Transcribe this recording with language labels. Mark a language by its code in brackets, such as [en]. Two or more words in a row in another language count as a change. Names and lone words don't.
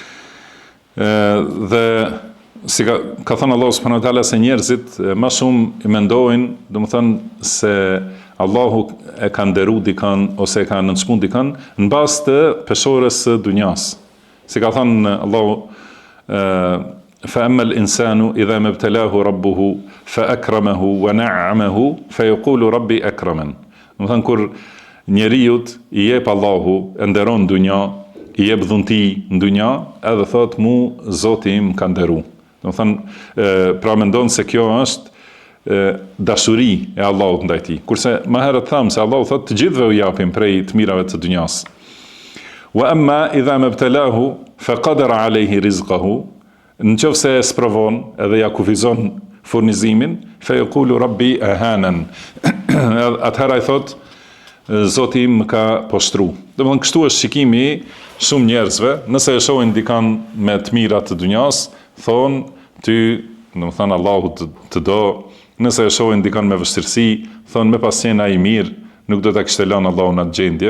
[sq] Dhe si ka thënë [ar] الله سبحانه وتعالى [sq] se njerëzit më shumë mendojnë, domethënë se Allahu e ka nderu dikën ose e ka nënçmuar dikën në bazë të peshores së dunjas. Si ka thënë [ar] الله فأما الإنسان إذا ما ابتلاه ربه فأكرمه ونعمه فيقول ربي أكرمن. [sq] Do të thënë kur njeriu i jep Allahu, e nderon në dunja, i jep dhunti në dunja, edhe thot mu Zoti im ka nderu. Do të thënë pra mendon se kjo është dashuri e Allahut ndaj tij. Kurse më herët tham se Allahu thot të gjithëve u japim prej të mirave të dunjas. [ar] وأما إذا ما ابتلاه فقدر عليه رزقه, [sq] nëse e sprovon edhe ja kufizon furnizimin, [ar] فيقول ربي أهانن. [sq] Atëherë ai thot Zoti im më ka poshtru. Domethënë kështu është shikimi shumë njerëzve, nëse e shohin dikan me të mirat të dunjas, thon ty, domethënë Allahu të do. Nëse e shohin dikan me vështirësi, thon me pasjena i mirë, nuk do ta kishte lënë Allahu në atë gjendje.